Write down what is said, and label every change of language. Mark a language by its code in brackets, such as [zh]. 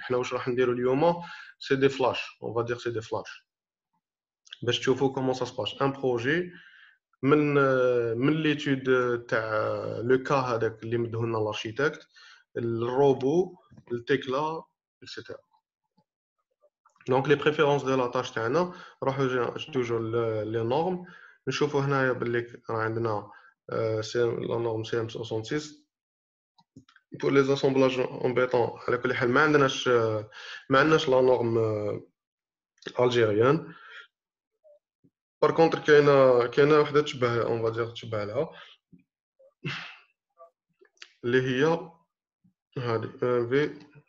[ar] حنا واش راح نديروا اليوم [fr] c'est des flashs, on va dire c'est des flashs. [ar] باش تشوفوا [fr] comment ça se passe. Un projet من l'étude تاع le cas [ar] هذاك اللي مدهو لنا [fr] l'architecte, الروبو التكلا etc. Donc les préférences de la tâche تاعنا نروحوا toujours les normes [ar] نشوفوا هنايا باللي راه عندنا [fr] la norme CM66 pour les assemblages en béton. [ar] على كل حال ما عندناش [fr] la norme algérienne. [ar] Par contre كاينه وحده تشبه [fr] on va dire [ar] تشبه لها اللي هي هذه V.